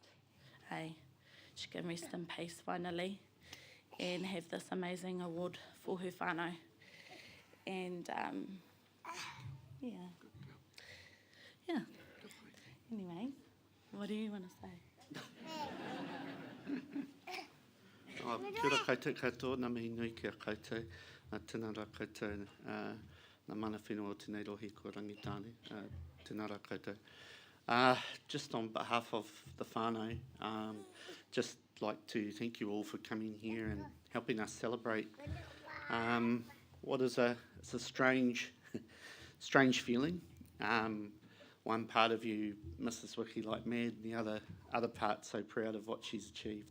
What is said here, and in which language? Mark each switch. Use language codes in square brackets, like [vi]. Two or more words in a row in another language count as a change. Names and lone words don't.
[en] Hey, she can rest in peace finally, and have this amazing award for her whānau. And yeah. Anyway, what do you want to say? [mi] Kia ora koutou katoa, ngā mihi nui kia koutou, tēnā rā koutou, ngā mana whenua o tēnei rohi ko rangitāne, tēnā rā koutou. [en] Just on behalf of the whānau, just like to thank you all for coming here and helping us celebrate what is it's a strange feeling. One part of you misses Wiki like mad, and the other part so proud of what she's achieved.